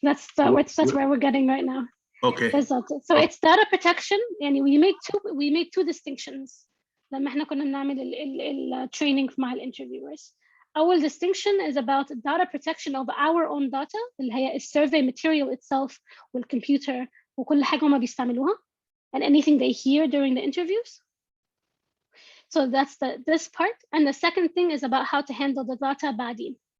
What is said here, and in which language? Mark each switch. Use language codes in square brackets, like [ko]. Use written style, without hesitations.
[en] That's where we're getting right now. Okay. [ar] بالضبط. [en] So it's data protection. [ar] يعني [en] we make two distinctions. [ar] لما احنا كنا بنعمل ال training مع ال interviewers. [en] Our distinction is about data protection of our own data [ar] اللي هي [en] survey material itself والcomputer [ar] وكل حاجة هما بيستعملوها [en] and anything they hear during the interviews. So that's this part. And the second thing is about how to handle the data [ar] بعدين.